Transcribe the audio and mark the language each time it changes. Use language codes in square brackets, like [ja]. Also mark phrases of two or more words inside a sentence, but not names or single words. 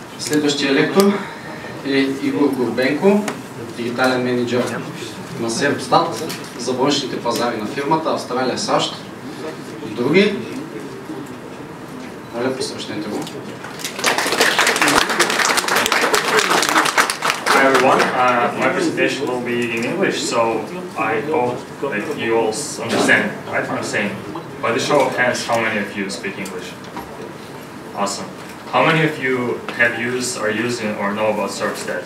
[bg] Следващия лектор е Игор Горбенко, дигитален менеджер на Serpstat за външните пазари на фирмата Австралия, САЩ и други. Моля, посрещнете го. [en] Hi everyone, my presentation will be in English, so I hope that you all understand right, what I'm saying. By the show of hands, how many of you speak English? Awesome. How many of you have used or using or know about Serpstat?